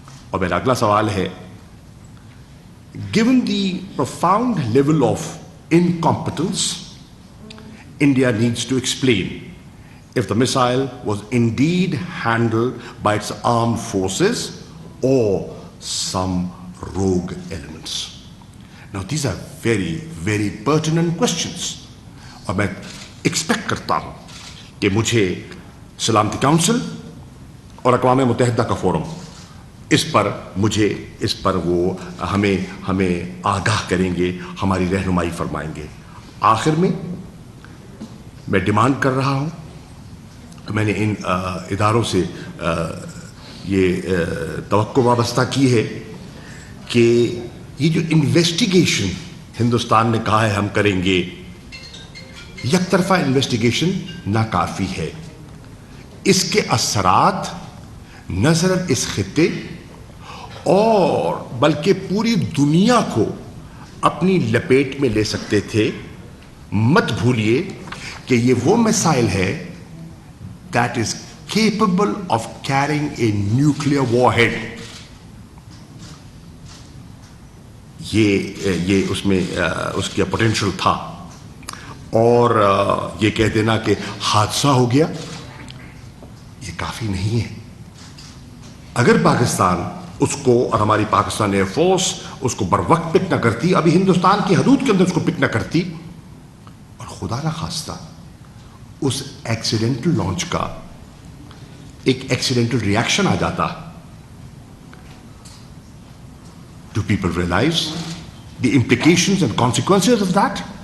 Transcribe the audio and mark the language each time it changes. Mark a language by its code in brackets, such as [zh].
[ur] اور میرا اگلا سوال ہے, [en] given the profound level of incompetence, India needs to explain if the missile was indeed handled by its armed forces or some rogue elements. Now these are very, very pertinent questions. [ur] اور میں expect کرتا ہوں کہ مجھے سلامتی council اور اقوام متحدہ کا فورم اس پر وہ ہمیں آگاہ کریں گے, ہماری رہنمائی فرمائیں گے. آخر میں ڈیمانڈ کر رہا ہوں, میں نے ان اداروں سے یہ توقع وابستہ کی ہے کہ یہ جو انویسٹیگیشن ہندوستان نے کہا ہے ہم کریں گے, یک طرفہ انویسٹیگیشن ناکافی ہے. اس کے اثرات نہ صرف اس خطے اور بلکہ پوری دنیا کو اپنی لپیٹ میں لے سکتے تھے. مت بھولیے کہ یہ وہ مسائل ہے [en] that is capable of carrying a nuclear warhead. [ur] یہ اس میں اس کا پوٹینشل تھا, اور یہ کہہ دینا کہ حادثہ ہو گیا یہ کافی نہیں ہے. اگر پاکستان اس کو اور ہماری پاکستان ایئر فورس اس کو بر وقت پک نہ کرتی, ابھی ہندوستان کی حدود کے اندر اس کو پک نہ کرتی, اور خدا نہ خواستہ اس ایکسیڈنٹل لانچ کا ایک ایکسیڈنٹل ریاکشن آ جاتا, [en] do people realize the implications and consequences of that?